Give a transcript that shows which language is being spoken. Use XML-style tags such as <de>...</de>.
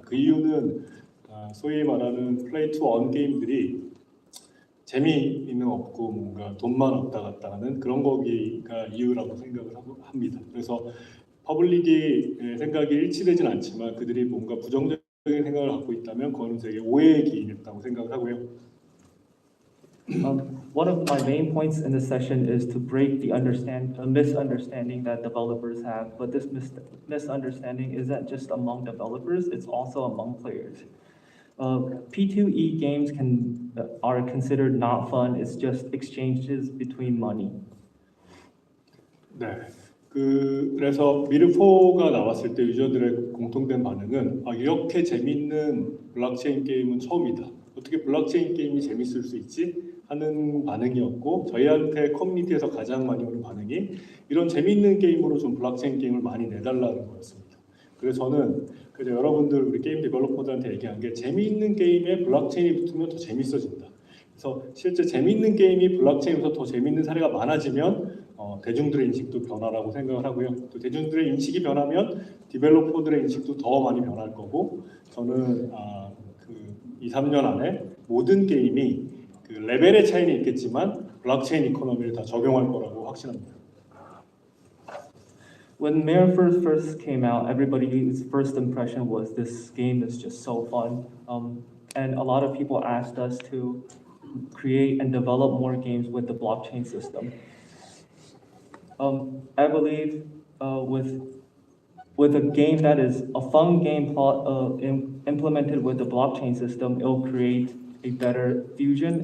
<ko>그 이유는 소위 말하는 플레이 투 원 게임들이 재미있는 없고 뭔가 돈만 왔다 갔다 하는 그런 거기가 이유라고 생각을 합니다. 그래서 퍼블릭이 생각이 일치되진 않지만 그들이 뭔가 부정적인 생각을 갖고 있다면 그거는 되게 오해에 기인했다고 생각을 하고요.</ko> <en>One of my main points in this session is to break the misunderstanding that developers have. But this misunderstanding isn't just among developers; it's also among players. P2E games are considered not fun. It's just exchanges between money.</en> <ko>네. 그래서 미르4가 나왔을 때 유저들의 공통된 반응은 이렇게 재밌는 블록체인 게임은 처음이다. 어떻게 블록체인 게임이 재밌을 수 있지? 하는 반응이었고, 저희한테 커뮤니티에서 가장 많이 오는 반응이 이런 재밌는 게임으로 좀 블록체인 게임을 많이 내달라는 거였습니다. 그래서 저는 여러분들 우리 게임 디벨로퍼들한테 얘기한 게 재미있는 게임에 블록체인이 붙으면 더 재밌어진다. 그래서 실제 재미있는 게임이 블록체인에서 더 재미있는 사례가 많아지면 대중들의 인식도 변화라고 생각을 하고요. 또 대중들의 인식이 변하면 디벨로퍼들의 인식도 더 많이 변할 거고, 저는 2, 3년 안에 모든 게임이 레벨의 차이는 있겠지만 블록체인 이코노미를 다 적용할 거라고 확신합니다.</ko> <en>When Mirror first came out, everybody's first impression was this game is just so fun. And a lot of people asked us to create and develop more games with the blockchain system. I believe with a game that is a fun game implemented with the blockchain system, it'll create a better fusion.</en>